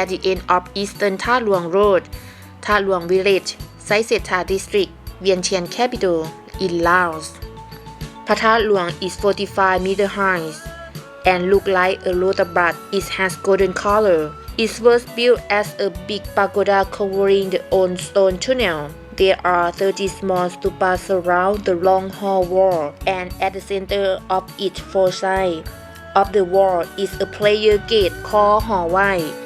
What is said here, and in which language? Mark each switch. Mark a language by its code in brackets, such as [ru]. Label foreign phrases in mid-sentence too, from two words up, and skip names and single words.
[en] the end of Eastern Thar Luang Road, Thar Luang Village, Saiseta District, Vientiane capital, in Laos. Thar Luang is 45 meters high and look like a lotus bud. It has golden color. It was built as a big pagoda covering the old stone tunnel. There are 30 small stupas around the long hall wall, and at the center of each four sides of the wall is a prayer gate called Hall Wai.